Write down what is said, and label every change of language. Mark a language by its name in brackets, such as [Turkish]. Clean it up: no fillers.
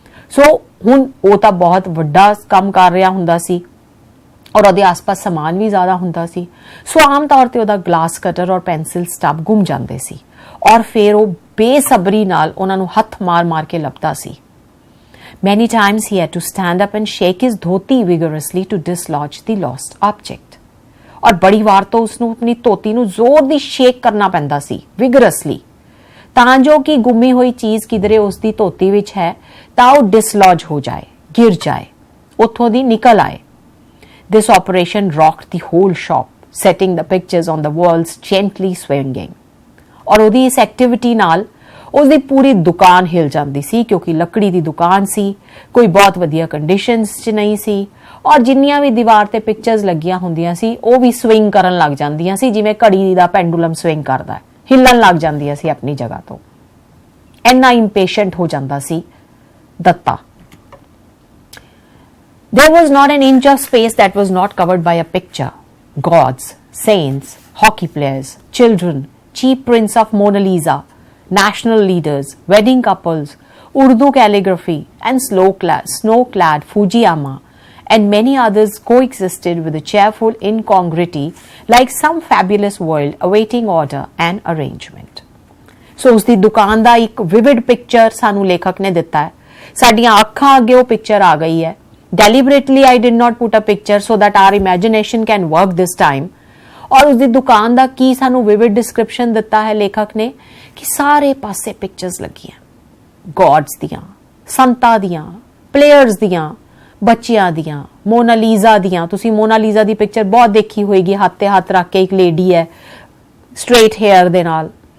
[Punjabi] ਸੋ ਹੁਣ ਉਹ ਤਾਂ ਬਹੁਤ ਵੱਡਾ ਕੰਮ ਕਰ ਰਿਹਾ ਹੁੰਦਾ ਸੀ ਔਰ ਉਹਦੇ ਆਸ-ਪਾਸ ਸਮਾਨ ਵੀ ਜ਼ਿਆਦਾ ਹੁੰਦਾ ਸੀ। ਸੋ ਆਮ ਤੌਰ ਤੇ ਉਹਦਾ ਗਲਾਸ ਕਟਰ ਔਰ ਪੈਨਸਿਲ ਸਟੱਬ ਗੁੰਮ ਜਾਂਦੇ ਸੀ ਔਰ ਫਿਰ ਉਹ ਬੇਸਬਰੀ ਨਾਲ ਉਹਨਾਂ ਨੂੰ ਹੱਥ ਮਾਰ ਕੇ ਲੱਭਦਾ ਸੀ। [English] Many times he had to stand up and shake his dhoti vigorously to dislodge the lost object. [Punjabi] ਔਰ ਬੜੀ ਵਾਰ ਤੋਂ ਉਸਨੂੰ ਆਪਣੀ ਧੋਤੀ ਨੂੰ ਜ਼ੋਰ ਦੀ ਸ਼ੇਕ ਕਰਨਾ ਪੈਂਦਾ ਸੀ, vigorously, ਤਾਂ ਜੋ ਕਿ ਗੁੰਮੀ ਹੋਈ ਚੀਜ਼ ਕਿਧਰੇ ਉਸਦੀ ਧੋਤੀ ਵਿੱਚ ਹੈ ਤਾਂ ਉਹ ਡਿਸਲੌਜ ਹੋ ਜਾਏ, ਗਿਰ ਜਾਏ, ਉੱਥੋਂ ਦੀ ਨਿਕਲ ਆਏ। [English] This operation rocked the whole shop, setting the pictures on the walls gently swinging. [Punjabi] ਔਰ ਉਹਦੀ ਇਸ ਐਕਟੀਵਿਟੀ ਨਾਲ ਉਸਦੀ ਪੂਰੀ ਦੁਕਾਨ ਹਿਲ ਜਾਂਦੀ ਸੀ, ਕਿਉਂਕਿ ਲੱਕੜੀ ਦੀ ਦੁਕਾਨ ਸੀ, ਕੋਈ ਬਹੁਤ ਵਧੀਆ ਕੰਡੀਸ਼ਨਸ 'ਚ ਨਹੀਂ ਸੀ, ਔਰ ਜਿੰਨੀਆਂ ਵੀ ਦੀਵਾਰ ਤੇ ਪਿਕਚਰਸ ਲੱਗੀਆਂ ਹੁੰਦੀਆਂ ਸੀ ਉਹ ਵੀ ਸਵਿੰਗ ਕਰਨ ਲੱਗ ਜਾਂਦੀਆਂ ਸੀ, ਜਿਵੇਂ ਘੜੀ ਦਾ ਪੈਂਡੂਲਮ ਸਵਿੰਗ ਕਰਦਾ, ਹਿੱਲਣ ਲੱਗ ਜਾਂਦੀਆਂ ਸੀ ਆਪਣੀ ਜਗ੍ਹਾ ਤੋਂ। ਇੰਨਾ ਇੰਪੇਸ਼ੈਂਟ ਹੋ ਜਾਂਦਾ ਸੀ Dutta. [English] There was not an inch of space that was not covered by a picture. Gods, saints, hockey players, children, cheap prints of Mona Lisa, national leaders, wedding couples, Urdu calligraphy, and snow-clad Fujiyama, and many others coexisted with a cheerful incongruity, like some fabulous world awaiting order and arrangement. [Punjabi] So ਉਸ ਦੀ ਦੁਕਾਨ ਦਾ ਇੱਕ vivid picture ਸਾਨੂੰ ਲੇਖਕ ਨੇ ਦਿੱਤਾ ਹੈ। ਸਾਡੀਆਂ ਅੱਖਾਂ ਅੱਗੇ ਉਹ ਪਿਕਚਰ ਆ ਗਈ ਹੈ। [English] Deliberately I did not put a picture so that our imagination can work this time. [Punjabi] ਔਰ ਉਸ ਦੀ ਦੁਕਾਨ ਦਾ ਕੀ ਸਾਨੂੰ vivid description ਦਿੱਤਾ ਹੈ ਲੇਖਕ ਨੇ ਕਿ ਸਾਰੇ ਪਾਸੇ ਪਿਕਚਰਸ ਲੱਗੀਆਂ, ਗॉड्स ਦੀਆਂ, ਸੰਤਾਂ ਦੀਆਂ, ਪਲੇਅਰਸ ਦੀਆਂ, ਬੱਚਿਆਂ ਦੀਆਂ, ਮੋਨਾਲੀਜ਼ਾ ਦੀਆਂ। ਤੁਸੀਂ ਮੋਨਾਲੀਜ਼ਾ ਦੀ ਪਿਕਚਰ ਬਹੁਤ ਦੇਖੀ ਹੋਏਗੀ, ਹੱਥ ਤੇ ਹੱਥ ਰੱਖ ਕੇ ਇੱਕ ਲੇਡੀ ਹੈ ਸਟ੍ਰੇਟ ਹੇਅਰ ਦੇ ਨਾਲ।